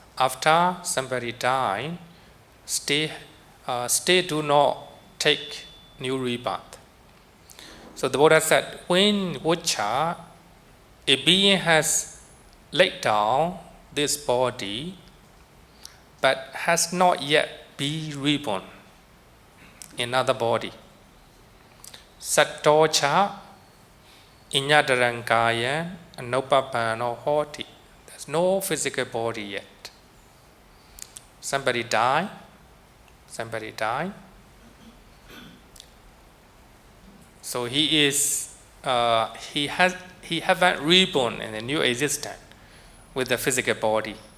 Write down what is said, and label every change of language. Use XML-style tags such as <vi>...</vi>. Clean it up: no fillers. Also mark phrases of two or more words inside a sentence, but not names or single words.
<en>After somebody dies, stay do not take new rebirth. So the Buddha said, when Vocha, a being has laid down this body, but has not yet been reborn in another body.</en> <pi>Sattocha inyadarankaya anopapano hoti.</pi> <en>There's no physical body yet. Somebody died. So he haven't reborn in a new existence with the physical body.</en>